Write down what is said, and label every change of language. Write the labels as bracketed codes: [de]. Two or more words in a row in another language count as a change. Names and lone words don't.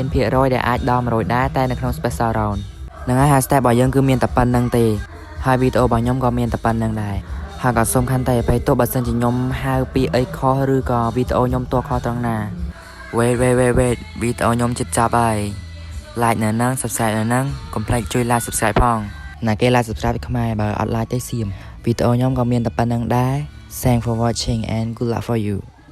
[km] ភាគរយដែលអាចដល់100ដែរតែនៅក្នុង [en] special round [km] ហ្នឹងហើយ step របស់យើងគឺមានតែប៉ុណ្្នឹងទេហើយវីដេអូរបស់ខ្ញុំក៏មានតែប៉ុណ្្នឹងដែរហើយក៏សូមខន្តីអភ័យទោសបើសិនជាខ្ញុំហៅពីអីខុសឬក៏វីដេអូខ្ញុំតួខុសត្រង់ណា wait វីដេអូខ្ញុំជិតចប់ហើយ like នៅហ្នឹង subscribe នៅហ្នឹងកុំភ្លេចជួយ [en] like subscribe [km] ផងណាគេ [en] like subscribe [km] ខ្មែរបើអត់ like ទេសៀមវីដេអូខ្ញុំក៏មានតែប៉ុណ្្នឹងដែរ [en] Thanks for watching and good luck for you